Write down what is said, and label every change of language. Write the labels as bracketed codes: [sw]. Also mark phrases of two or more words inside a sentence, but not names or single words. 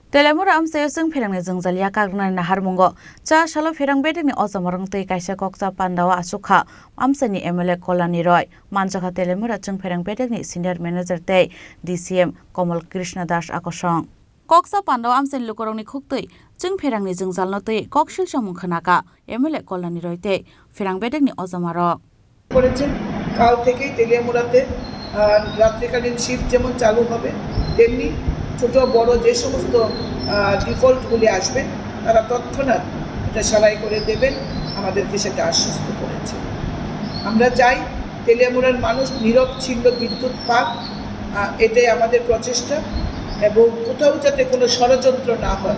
[trp] Telemura amsayo जों फेरंनि जोंजालिया कागनानि नाहारमुंगो चा सालो फेरं बेदनि अजमरं तै कायसा कक्सा पान्दावा आसुखा आमसानि एमएलए कलानि रय मानजाखा तेलेमुरा जों फेरं बेदनि [en] senior manager [trp] तै डीसीएम कमल कृष्ण दास आकसं कक्सा पान्दावा आमसानि लुकरंनि खुक्तै जों फेरंनि जोंजालनो तै कक्सिल समूह खनाका एमएलए कलानि रय तै फेरं बेदनि अजमरक [bn] করেছেন কাল থেকেই তেলিয়ামুড়াতে রাত্রিকালীন শিফট যেমন চালু হবে তেমনি ছোট বড় যে সমস্ত ডিফল্টগুলি আসবে তারা তৎক্ষণাৎ এটা সারাই করে দেবেন আমাদেরকে সেটা আশ্বস্ত করেছে। আমরা চাই তেলিয়ামুড়ার মানুষ নিরবচ্ছিন্ন বিদ্যুৎ পাক, এটাই আমাদের প্রচেষ্টা এবং কোথাও যাতে কোনো ষড়যন্ত্র না হয়।